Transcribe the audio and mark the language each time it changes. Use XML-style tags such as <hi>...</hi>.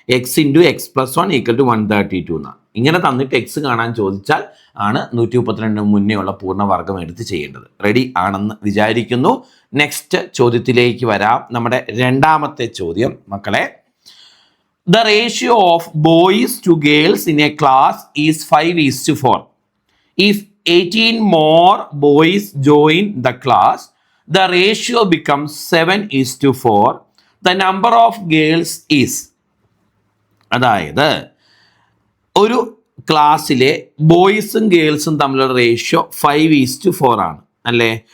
<ml>x×x+1 = 132 എന്നാണ്. ഇങ്ങനെ തന്നിട്ട് എക്സ് കാണാൻ ചോദിച്ചാൽ ആണ് 132 മുന്നേ ഉള്ള പൂർണ്ണവർഗം എടുത്ത് ചെയ്യേണ്ടത്. റെഡി ആണെന്ന് വിചാരിക്കുന്നു. നെക്സ്റ്റ് ചോദ്യത്തിലേക്ക് വരാം. നമ്മുടെ രണ്ടാമത്തെ ചോദ്യം മക്കളെ,</ml> <en>The ratio of boys to girls in a class is 5:4. If 18 more boys join the class, the ratio becomes 7:4. The number of girls is.</en> <ml>അതായത് ഒരു ക്ലാസ്സിലെ ബോയ്സും ഗേൾസും തമ്മിലുള്ള റേഷ്യോ 5:4 ആണ്, അല്ലേ?</ml>